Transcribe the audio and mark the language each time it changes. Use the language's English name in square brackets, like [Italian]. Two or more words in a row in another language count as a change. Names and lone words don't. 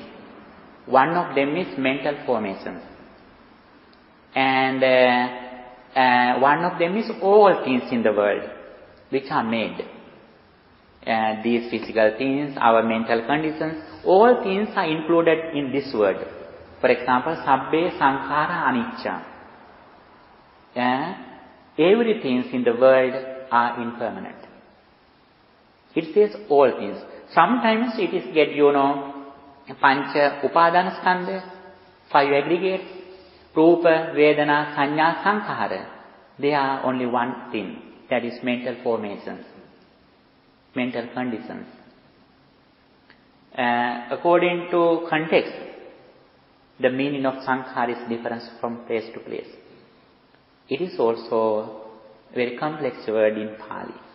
[English] One of them is mental formations. And one of them is all things in the world which are made. These physical things, our mental conditions, all things are included in this word. For example, [Pali] sabbe sankhara anicca. [English] Everything in the world are impermanent. It says all things. Sometimes it is get, [Pali] pancha upadana skandha, 5 aggregates, rupa, vedana, sanya, sankhara. [English] They are only one thing, that is mental formations, mental conditions. According to context, the meaning of sankhara is different from place to place. It is also a very complex word in Pali.